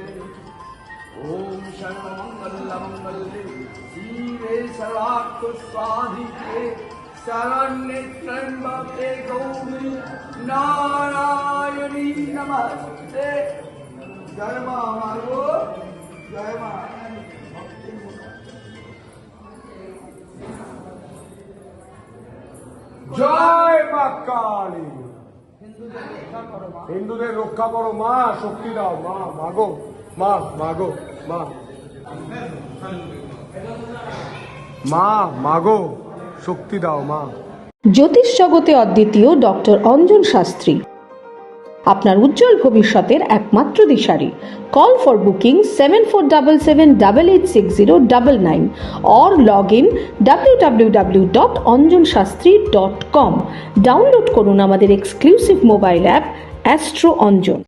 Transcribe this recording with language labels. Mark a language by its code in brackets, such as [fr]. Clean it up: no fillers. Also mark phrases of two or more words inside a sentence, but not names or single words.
[sa] ओम सर्वमंगल मंगले शिवे सर्वार्थ स्वाधिके शरण्ये त्र्यंबके गौरी नारायणी नमस्ते। [hi] जय मां मारो, जय मां। [bn] জয় মা কালী। হিন্দুদের রক্ষা করো মা, শক্তি দাও মা। মাগো মা, মাগো মা, মা মাগো, শক্তি দাও মা। জ্যোতিষ জগতে অদ্বিতীয় ডক্টর অঞ্জন শাস্ত্রী, আপনার উজ্জ্বল ভবিষ্যতের একমাত্র দিশারি। [en] call for booking 7477886099 or log in www.anjanshastri.com। [bn] ডাউনলোড করুন আমাদের [en] exclusive mobile app [bn] অ্যাস্ট্রো অঞ্জন।